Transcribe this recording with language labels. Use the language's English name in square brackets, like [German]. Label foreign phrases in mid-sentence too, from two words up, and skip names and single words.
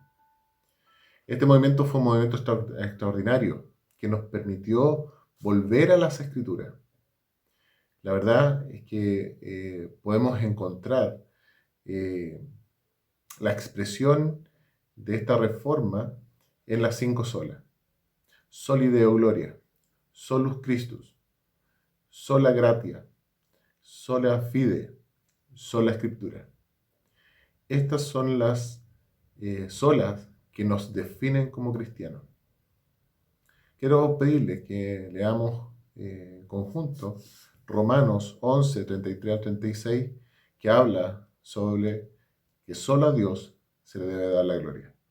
[Spanish] Este movimiento fue un movimiento extraordinario que nos permitió volver a las Escrituras. La verdad es que podemos encontrar la expresión de esta reforma en las 5 solas. [Latin] Soli Deo Gloria, Solus Christus, Sola Gratia, Sola Fide, Sola Escritura. [Spanish] Estas son las solas que nos definen como cristianos. Quiero pedirles que leamos conjunto Romanos 11, 33 a 36, que habla sobre que solo a Dios se le debe dar la gloria.